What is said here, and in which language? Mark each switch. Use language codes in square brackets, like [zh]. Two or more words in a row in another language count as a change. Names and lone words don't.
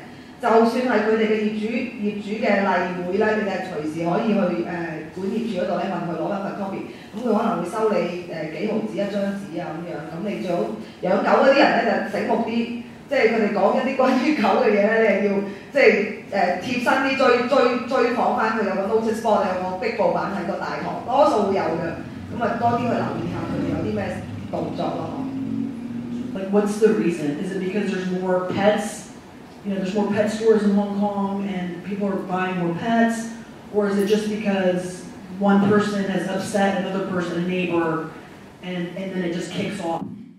[yue] 就算係佢哋嘅業主嘅例會咧，你哋係隨時可以去管業處嗰度咧問佢攞一份 copy， 咁佢可能會收你幾毫子一張紙啊咁樣，咁你最好養狗嗰啲人咧就醒目啲，即係佢哋講一啲關於狗嘅嘢咧，你係要即係貼身啲追訪翻佢有個 [en] notice board [yue] 有個壁報版喺個大堂，多數會有嘅，咁啊多啲去留意下佢哋有啲咩動作咯。 [en] Like what's the reason? Is it because there's more pets? You know, there's more pet stores in Hong Kong and people are buying more pets? Or is it just because one person has upset another person, a neighbor, and then it just kicks off?